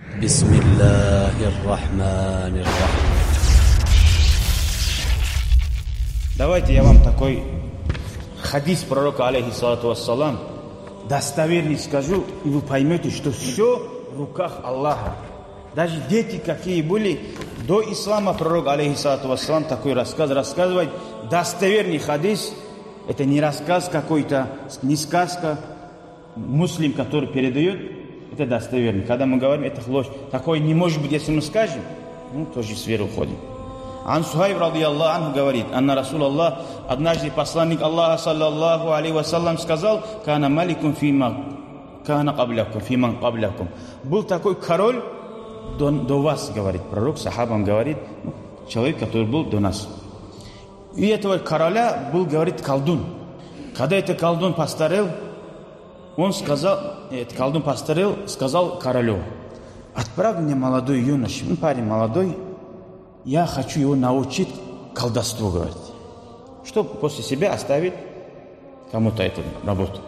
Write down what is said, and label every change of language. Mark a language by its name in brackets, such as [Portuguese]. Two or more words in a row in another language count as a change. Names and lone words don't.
[Arabic] بسم الله الرحمن الرحيم. [Russian] Давайте я вам такой хадис пророка, [Arabic] عليه الصلاة والسلام, [Russian] достоверный скажу, и вы поймете, что все в руках Аллаха. Даже дети, какие были до ислама, пророк, [Arabic] عليه الصلاة والسلام, [Russian] такой рассказ рассказывает. Достоверный хадис, это не рассказ какой-то, не сказка. Муслим, который передает, это достоверно. Когда мы говорим, это ложь. Такое не может быть, если мы скажем, тоже в веру уходим. [Arabic] عن صهيب رضي الله عنه, говорит: أن رسول الله, [Russian] однажды посланник Аллаха, [Arabic] صلى الله عليه وسلم, сказал: كان ملك فيمن قبلكم. [Russian] Был такой король до вас, говорит пророк, сахабам говорит, человек, который был до нас. И этого короля был, говорит, колдун. Когда этот колдун постарел, он сказал, сказал королю: отправь мне молодой юношу, парень молодой, я хочу его научить колдовству, говорит, чтобы после себя оставить кому-то эту работу.